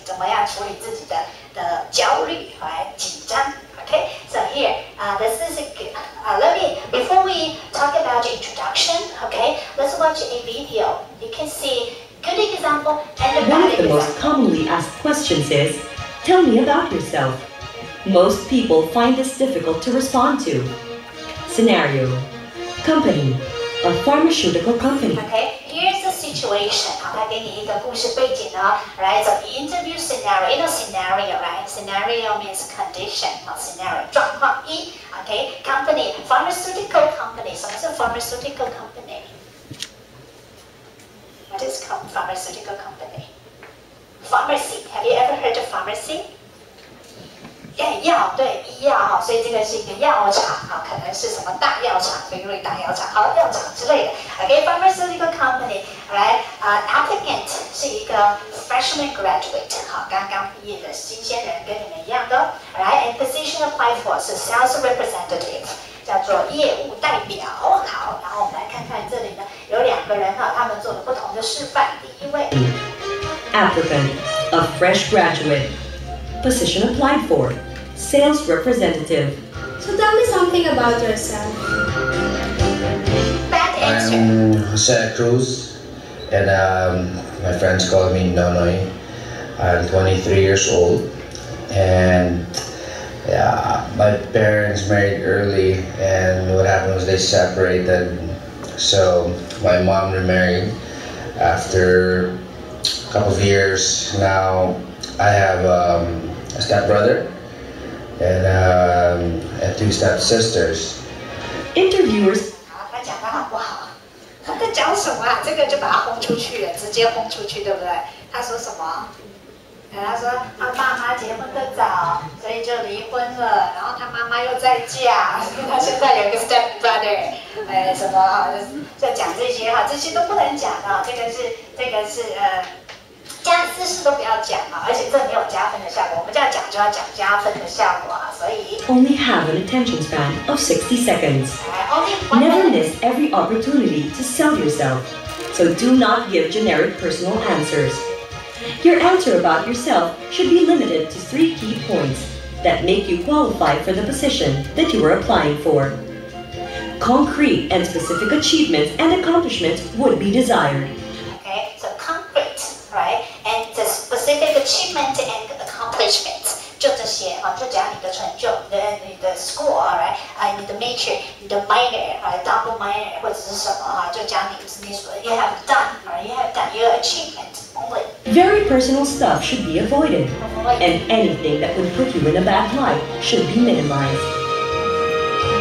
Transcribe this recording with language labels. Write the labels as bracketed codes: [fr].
[zh] 怎么样处理自己的焦虑，紧张。 [en] Okay, so here, this is a good. Before we talk about introduction, okay, let's watch a video. You can see good example and a bad example. One of the most commonly asked questions is, "Tell me about yourself." Most people find this difficult to respond to. Scenario: Company, a pharmaceutical company. Okay, here's the situation. [zh] 他给你一个故事背景哦。 [en] Right, so interview scenario. You know scenario, right? Scenario means condition. [zh] Scenario 状况一。 [en] Okay, company, pharmaceutical company. [zh] 什么是 [en] pharmaceutical company? What is pharmaceutical company? Pharmacy. Have you ever heard of pharmacy? [zh] 药，对，医药所以这个是一个药厂可能是什么大药厂，飞瑞大药厂，药厂之类的。 [en] Okay, pharmaceutical company, right? [zh] Applicant 是一个 [en] freshman graduate， [zh] 刚刚毕业的新鲜人，跟你们一样的。 [en] Right, and position applied for 是 sales representative， [zh] 叫做业务代表。好，然后我们来看看这里呢，有2个人他们做了不同的示范。第一位 [en] Applicant, a fresh graduate. Position applied for, sales representative. So tell me something about yourself. Bad answer. I'm Jose Cruz, and my friends call me Nonoy. I'm 23 years old, and my parents married early, and what happened was they separated. So my mom remarried after a couple of years. Now I have a stepbrother and 2 stepsisters. Interviewers. [zh] 他讲得好不好？他在讲什么这个就把他轰出去了，直接轰出去，对不对？他说什么？他说他爸妈结婚得早，所以就离婚了。然后他妈妈又再嫁，所以他现在有一个 stepbrother， 什么在讲这些这些都不能讲这个是加私事都不要讲而且这没有加分的效果。我们这样讲就要讲加分的效果所以 [en] Only have an attention span of 60 seconds. Never miss every opportunity to sell yourself, so do not give generic personal answers. Your answer about yourself should be limited to 3 key points that make you qualify for the position that you are applying for. Concrete and specific achievements and accomplishments would be desired. Okay, so concrete, right? And the specific achievement and accomplishments. [zh] 就这些就讲你的成就，你的 score， right？你的 major， 你的 minor，double minor 或者是什么就讲你所 [en] you have done， you have done your achievement only. Very personal stuff should be avoided, and anything that would put you in a bad light should be minimized. That's a good